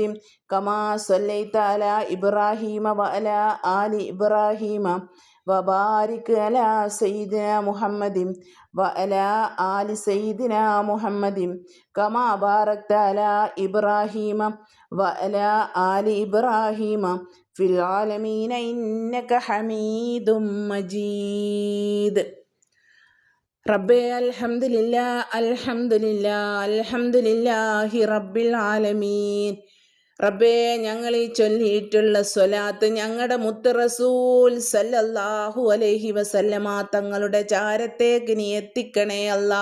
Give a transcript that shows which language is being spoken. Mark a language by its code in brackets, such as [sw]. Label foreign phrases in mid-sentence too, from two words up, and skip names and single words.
[ar] كما صليت على إبراهيم وعلى آل إبراهيم وبارك على سيدنا محمد وعلى آل سيدنا محمد كما باركت على إبراهيم وعلى آل إبراهيم في العالمين إنك حميد مجيد. ربي الحمد لله رب العالمين. [ml] റബ്ബേ, ഞങ്ങൾ ഈ ചൊല്ലിയിട്ടുള്ള സ്വലാത്ത് ഞങ്ങളുടെ മുത്ത് റസൂൽ [ar] صلى الله عليه وسلم [ml] തങ്ങളുടെ ചാരത്തേക്ക് നീ എത്തിക്കണേ അല്ലാ.